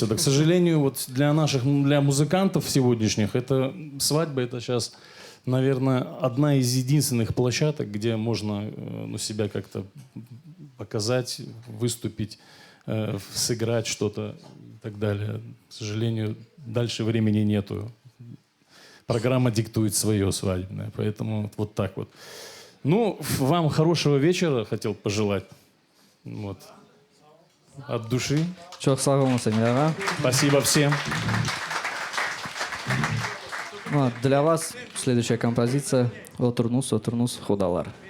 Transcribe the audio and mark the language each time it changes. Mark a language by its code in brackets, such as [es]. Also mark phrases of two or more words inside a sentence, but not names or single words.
[ru] Да, к сожалению, вот для музыкантов сегодняшних, свадьба, это сейчас, наверное, одна из единственных площадок, где можно себя как-то показать, выступить, сыграть что-то и так далее. К сожалению, дальше времени нету. Программа диктует свое свадебное, поэтому вот так вот. Ну, вам хорошего вечера хотел пожелать. Вот. От души. [tr] Çok sağ olun Эмиль. [ru] Спасибо всем. Ну, а для вас следующая композиция «Отырнус худалар».